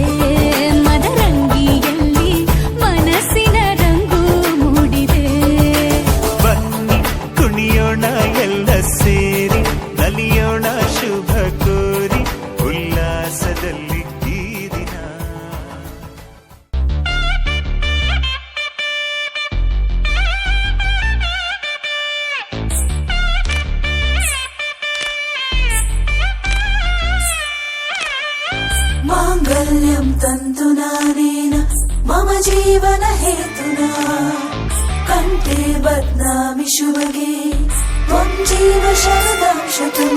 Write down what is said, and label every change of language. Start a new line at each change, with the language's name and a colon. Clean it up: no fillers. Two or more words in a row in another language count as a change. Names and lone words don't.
Kannada: ಮದರಂಗಿಯಲ್ಲಿ ಮನಸ್ಸಿನ ರಂಗು ಮೂಡಿದೆ. ಬನ್ನಿ ಕುಣಿಯೋಣ ಎಲ್ಲ ಸೇರಿ ನಲಿಯೋಣ ಶುಭ ಕೋರಿ ಉಲ್ಲಾಸದಲ್ಲಿ ಈ ದಿನ.
Sanskrit: माङ्गल्यं तन्तुनानेन मम जीवन हेतुना कण्ठे बध्नामि शुभगे त्वं जीव शरदं शतम्.